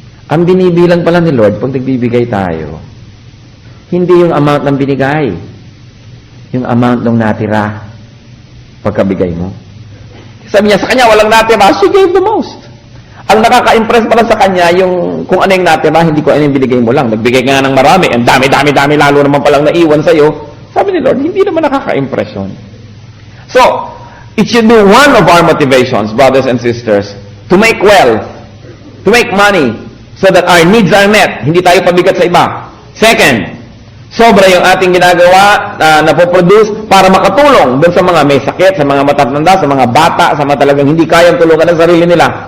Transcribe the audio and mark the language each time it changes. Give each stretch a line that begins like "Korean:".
Filipino: Ang binibilang pala ni Lord, pag nagbibigay tayo, hindi yung amount ng binigay, yung amount ng natira pagkabigay mo. Sabi niya, sa kanya walang natira,
English: she gave the most.
Filipino: Ang nakaka-impress pala sa kanya, yung kung ano yung natira, hindi ko ano yung binigay mo lang. Nagbigay ka nga ng marami, ang dami, lalo naman palang naiwan sa'yo. Sabi ni Lord, hindi naman nakaka-impress yun.
English: So, it should be one of our motivations, brothers and sisters, to make wealth, to make money, so that our needs are met.
Filipino: Hindi tayo pabigat sa iba. Second, sobra yung ating ginagawa na po-produce para makatulong dun sa mga may sakit, sa mga matatanda, sa mga bata, sa mga talagang hindi kayang tulungan ng sarili nila.